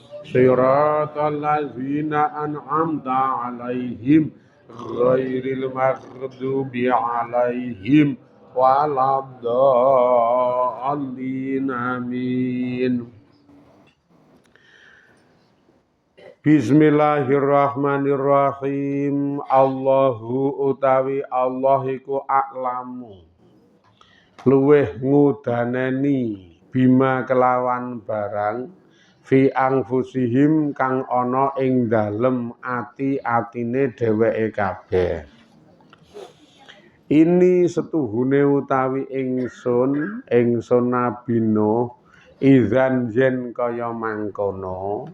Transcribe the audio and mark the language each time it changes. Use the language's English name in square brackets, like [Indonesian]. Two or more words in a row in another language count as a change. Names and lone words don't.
[Arabic] صراط الذين أنعمت عليهم غير المغضوب عليهم ولا الضالين. Amin. Bismillahirrahmanirrahim. [Javanese] Allahu utawi Allah iku a'lamu luweh ngudaneni bima kelawan barang [Arabic] في أنفسهم [Javanese] kang ana ing dalem ati-atine dheweke kabeh. Ini setuhune utawi ingsun Nabi Nuh izan jen kaya mangkono.